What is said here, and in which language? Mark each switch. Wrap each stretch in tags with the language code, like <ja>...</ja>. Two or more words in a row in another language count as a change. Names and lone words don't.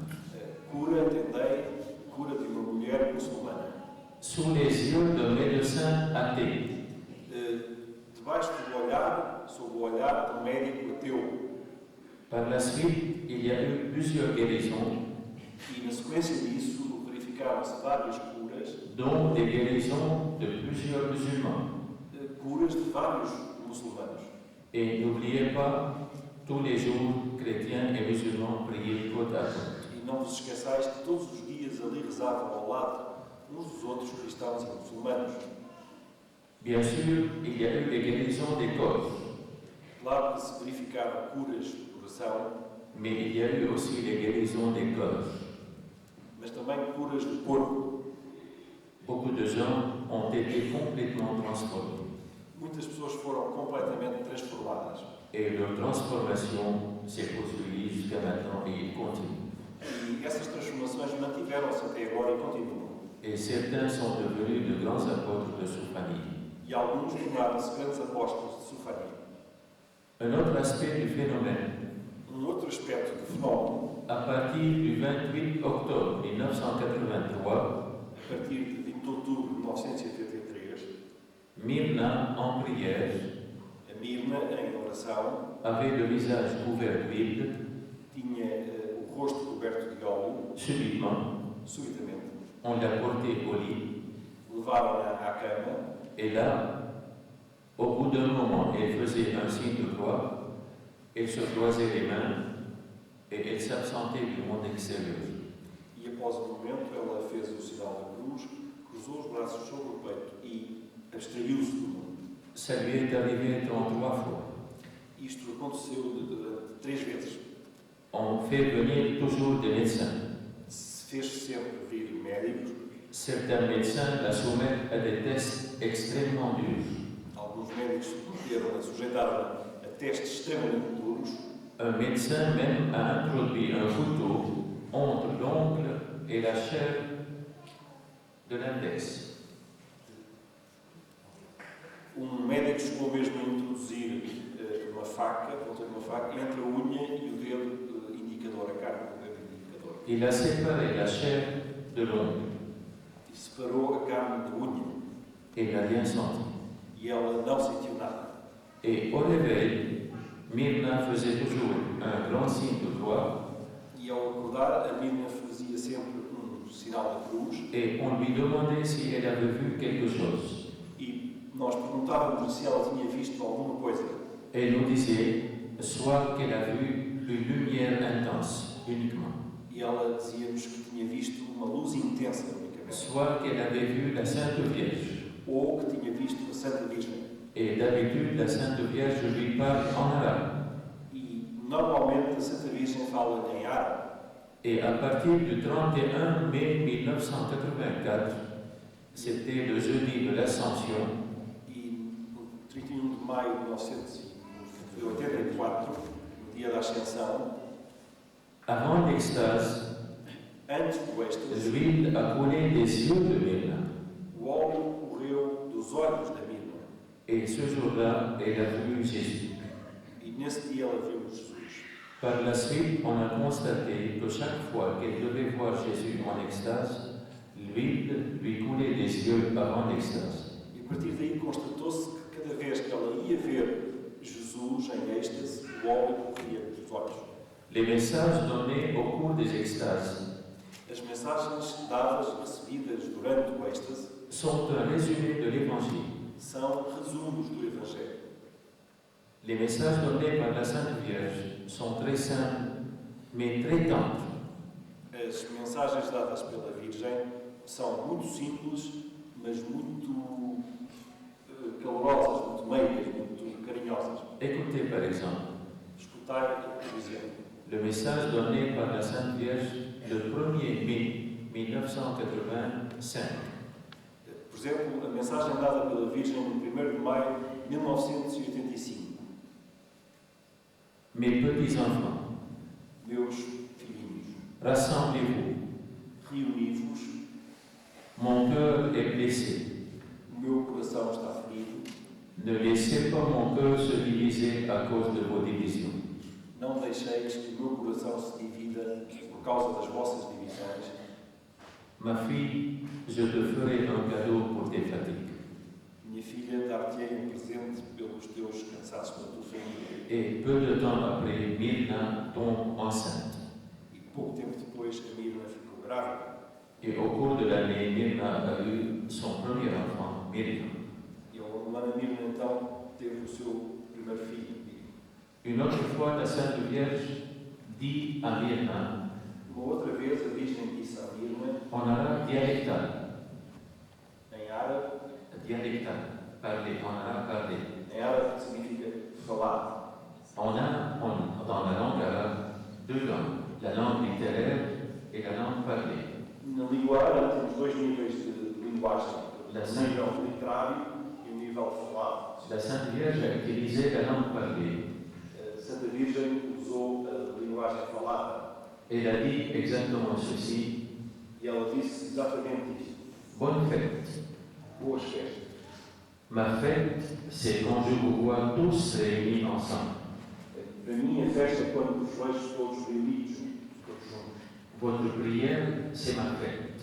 <pt>Cura, entendei, cura de uma mulher muçulmana.</pt> <fr>sous les yeux d'un médecin athée.</fr> <pt>Debaixo do olhar, sob o olhar de um médico ateu.</pt> <fr>Par la suite, il y a eu plusieurs guérisons,</fr> <pt>E na sequência disso, verificaram-se várias curas,</pt> <fr>dont des guérisons de plusieurs musulmans.</fr> <pt>curas de vários muçulmanos.</pt> <fr>Et n'oubliez pas, tous les jours, chrétiens et musulmans priaient côte à côte.</fr> <pt>E não vos esqueçais que todos os dias ali rezavam ao lado uns dos outros cristãos e muçulmanos.</pt> <fr>Bien sûr, il y a eu des guérisons des corps,</fr> <pt>Claro que se verificaram curas do coração,</pt> <fr>mais il y a eu aussi les guérisons des corps.</fr> <pt>mas também curas do corpo.</pt> <fr>Beaucoup de gens ont été complètement transformés.</fr> <pt>Muitas pessoas foram completamente transformadas.</pt> <fr>Et leur transformation s'est poursuivie jusqu'à maintenant et il continue.</fr> <pt>E essas transformações mantiveram-se até agora e continuam.</pt> <fr>Et certains sont devenus de grands apôtres de sua famille.</fr> <pt>E alguns tornaram-se grandes apóstolos de sua família.</pt> <fr>Un autre aspect du phénomène,</fr> <pt>Outro aspecto do fenómeno,</pt> <fr>à partir du 28 octobre 1983,</fr> <pt>a partir de 20 de outubro de 1983,</pt> <fr>Myrna, en prière,</fr> <pt>a Mirna, em oração,</pt> <fr>avait le visage couvert d'huile.</fr> <pt>tinha o rosto coberto de óleo. Subitamente,</pt> <fr>On l'a portée au lit.</fr> <pt>levaram-na à cama</pt> <fr>Et là, au bout d'un moment, elle faisait un signe de croix, elle se croisait les mains et elle s'absentait du monde extérieur.</fr> <pt>e, após um momento, ela fez o sinal da cruz, cruzou os braços sobre o peito e abstraiu-se do mundo.</pt> <fr>Ça lui est arrivé 33 fois.</fr> <pt>Isto aconteceu durante 3 vezes.</pt> <fr>On fait venir toujours des médecins.</fr> <pt>Se fez sempre vir médicos,</pt> <fr>Certains médecins la soumettent à des tests extrêmement durs.</fr> <pt>alguns médicos sujeitaram a testes extremamente duros.</pt> <fr>Un médecin même a introduit un couteau entre l'ongle et la chair de l'index.</fr> <pt>Médico chegou mesmo a introduzir uma faca, a ponta de uma faca, entre a unha e o dedo indicador, a carne do dedo indicador.</pt> <fr>Il a séparé la chair de l'ongle</fr> <pt>E separou a carne da unha.</pt> <fr>et il n'a rien senti.</fr> <pt>E ela não sentiu nada.</pt> <fr>Et au réveil, Myrna faisait toujours un grand signe de croix</fr> <pt>E ao acordar, a Mirna fazia sempre sinal da cruz.</pt> <fr>et on lui demandait si elle avait vu quelque chose.</fr> <pt>E nós perguntávamos se ela tinha visto alguma coisa.</pt> <fr>Elle nous disait soit qu'elle a vu une lumière intense uniquement,</fr> <pt>E ela dizia-nos que tinha visto uma luz intensa unicamente.</pt> <fr>soit qu'elle avait vu la Sainte Vierge.</fr> <pt>Ou que tinha visto a Santa Virgem.</pt> <fr>Et d'habitude, la Sainte Vierge lui parle en arabe.</fr> <pt>E normalmente a Santa Virgem fala em árabe.</pt> <fr>Et à partir du 31 mai 1984, c'était le jeudi de l'Ascension,</fr> <pt>E no 31 de maio de 1984, no dia da Ascensão,</pt> <fr>avant l'extase,</fr> <pt>antes do êxtase,</pt> <fr>l'huile a coulé des yeux de Myrna.</fr> <pt>o óleo correu dos olhos da Mirna.</pt> <fr>Et ce jour-là, elle a vu Jésus.</fr> <pt>E nesse dia ela viu Jesus.</pt> <fr>Par la suite, on a constaté que chaque fois qu'elle devait voir Jésus en extase, l'huile lui coulait des yeux avant l'extase.</fr> <pt>E a partir daí constatou-se que cada vez que ela ia ver Jesus em êxtase, o óleo corria dos olhos.</pt> <fr>Les messages donnés au cours des extases</fr> <pt>As mensagens dadas, recebidas durante o êxtase,</pt> <fr>sont un résumé de l'Évangile.</fr> <pt>são resumos do Evangelho.</pt> <fr>Les messages donnés par la Sainte Vierge sont très simples, mais très tendres.</fr> <pt>As mensagens dadas pela Virgem são muito simples, mas muito calorosas, muito meigas, muito carinhosas.</pt> <fr>Écoutez par exemple</fr> <pt>Escutai, por exemplo,</pt> <fr>le message donné par la Sainte Vierge le 1er mai 1985.</fr> <pt>por exemplo, a mensagem dada pela Virgem no 1º de maio de 1985.</pt> <fr>Mes petits enfants,</fr> <pt>Meus filhinhos,</pt> <fr>rassemblez-vous.</fr> <pt>reuni-vos,</pt> <fr>Mon cœur est blessé.</fr> <pt>o meu coração está ferido,</pt> <fr>Ne laissez pas mon cœur se diviser à cause de vos divisions.</fr> <pt>não deixeis que o meu coração se divida por causa das vossas divisões.</pt> <fr>Ma fille, je te ferai un cadeau pour tes fatigues.</fr> <pt>Minha filha, dar-te-ei presente pelos teus cansaços, pela tua família.</pt> <fr>Et peu de temps après, Myrna tombe enceinte.</fr> <pt>E pouco tempo depois, a Mirna ficou grávida.</pt> <fr>Et au cours de l'année, Myrna a eu son premier enfant, Myriam.</fr> <pt>E a Mirna, então, teve o seu primeiro filho,</pt> <fr>Une autre fois, la Sainte Vierge dit à Myrna,</fr> <pt>Uma outra vez a Virgem disse à Mirna,</pt> <fr>en arabe dialectal,</fr> <pt>em árabe,</pt> <fr>parler, en arabe parler.</fr> <pt>em árabe que significa falar.</pt> <fr>On a dans la langue arabe deux langues, la langue littéraire et la langue parlée.</fr> <pt>Na língua árabe temos dois níveis de linguagem,</pt> <fr>La</fr> <pt>o</pt> <fr>Sainte,</fr> <pt>nível literário e o nível falado.</pt> <fr>la Sainte Vierge a utilisé la langue parlée.</fr> <pt>A Santa Virgem usou a linguagem falada</pt> <fr>Elle a dit exactement ceci,</fr> <pt>e ela disse exatamente isto.</pt> <fr>bonne fête.</fr> <pt>Boas festas.</pt> <fr>Ma fête, c'est quand je vous vois tous réunis ensemble.</fr> <pt>Para mim, a festa é quando vos vejo todos reunidos, todos juntos.</pt> <fr>Votre prière, c'est ma fête.</fr>